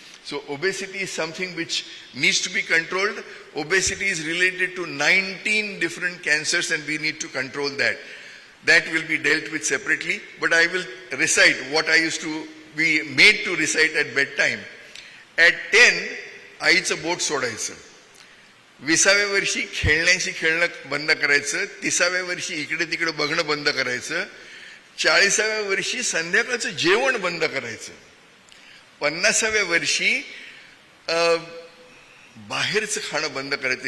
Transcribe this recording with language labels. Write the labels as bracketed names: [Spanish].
[English] So obesity is something which needs to be controlled. Obesity is related to 19 different cancers, and we need to control that. That will be dealt with separately, but I will recite what I used to be made to recite at bedtime. At 10, [Marathi] आईचं बोट सोडायचं. 20व्या वर्षी खेळण्याशी खेळणं बंद करायचं. 30व्या वर्षी इकडे तिकडे बघणं बंद करायचं. 40व्या वर्षी संध्याकाळचं जेवण बंद करायचं. 50व्या वर्षी बाहेरचं खाणं बंद करायचं.